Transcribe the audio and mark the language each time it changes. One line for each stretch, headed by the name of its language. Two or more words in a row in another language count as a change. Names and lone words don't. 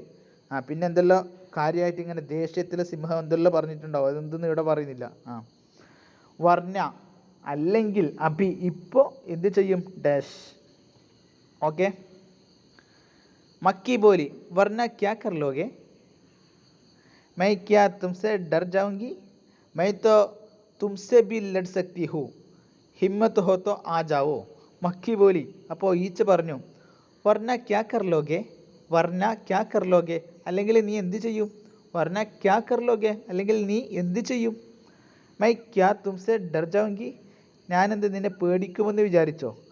Malayalam: പിന്നെ എന്തെല്ലോ കാര്യമായിട്ട് ഇങ്ങനെ ദേഷ്യത്തിൽ സിംഹം എന്തെല്ലോ പറഞ്ഞിട്ടുണ്ടാവും, അതെന്തെന്ന് ഇവിടെ പറയുന്നില്ല. വർണ്ണ അല്ലെങ്കിൽ, അഭി ഇപ്പോൾ എന്ത് ചെയ്യും?
English: dash. okay,
Hindi: मक्खी बोली वरना क्या कर लोगे? मैं क्या तुमसे डर जाऊंगी? मैं तो तुमसे भी लड़ सकती हूँ. हिम्मत हो तो आ जाओ. मक्खी बोली,
Malayalam: അപ്പോൾ ഈച്ച പറഞ്ഞു,
Hindi: वरना क्या कर लोगे, वरना क्या कर लोगे അല്ലെങ്കിൽ നീ എന്ത് ചെയ്യും? वरना क्या कर लोगे
Malayalam: അല്ലെങ്കിൽ നീ എന്ത് ചെയ്യും?
Hindi: मैं क्या तुमसे डर जाऊँगी ഞാനെന്ത് നിന്നെ പേടിക്കുമെന്ന് വിചാരിച്ചോ?